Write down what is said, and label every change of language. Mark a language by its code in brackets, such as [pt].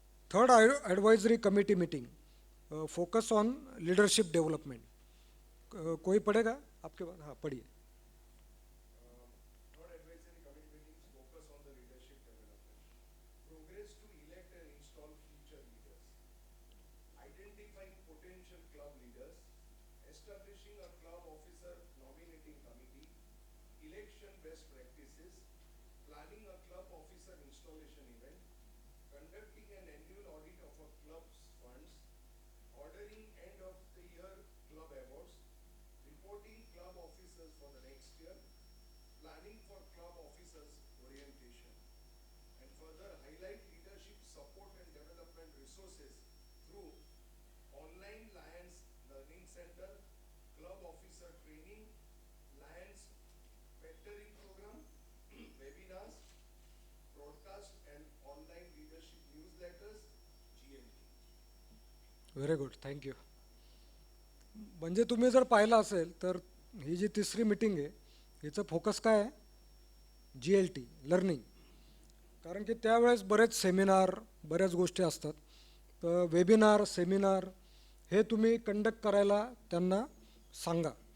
[en] Third advisory committee meeting, focus on leadership development. [hi] कोई पढ़ेगा आपके बाद? हाँ पढ़िए. [en] Third advisory committee meetings focus on the leadership development. Progress to elect and install future leaders. Identifying potential club leaders. Establishing a club officer nominating committee. Election best practices. Planning a club officer installation event. Conducting an annual audit of a club's funds. Ordering end of the year club awards. Reporting club officers for the next year. Planning for club officers orientation, and further highlight leadership support and development resources through online Lions Learning Center, club officer training, Lions mentoring program, webinars, broadcast and online leadership newsletters, GLT. Very good, thank you. [mr] म्हणजे तुम्ही जर पाहिलं असेल तर ही जी तिसरी meeting आहे हिचं focus काय आहे? GLT learning. कारण की त्यावेळेस बरेच सेमिनार बऱ्याच गोष्टी असतात. तर वेबिनार सेमिनार हे तुम्ही कंडक्ट करायला त्यांना सांगा.